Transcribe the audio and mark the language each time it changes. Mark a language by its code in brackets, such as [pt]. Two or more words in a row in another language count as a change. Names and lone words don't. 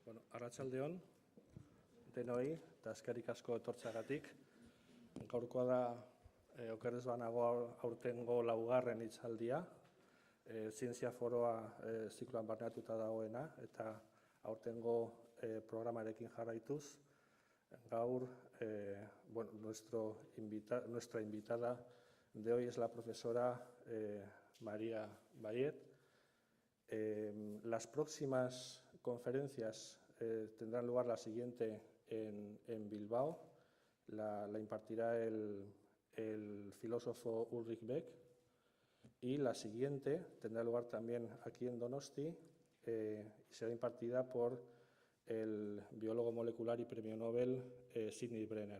[eu] Arratsaldeon, denoi, eta eskerrik asko etortzeagatik. Gaurkoa da, oker ez banago aurtengo laugarren hitzaldia, zientzia foroa zikloan barneratuta dagoena, eta aurtengo programarekin jarraituz. Gaur, [es] nuestra invitada de hoy es la profesora María Bayet. Las próximas conferencias tendrán lugar la siguiente en Bilbao. La impartirá el filósofo Ulrich Beck, y la siguiente tendrá lugar también aquí en Donosti y será impartida por el biólogo molecular y premio Nobel Sidney Brenner.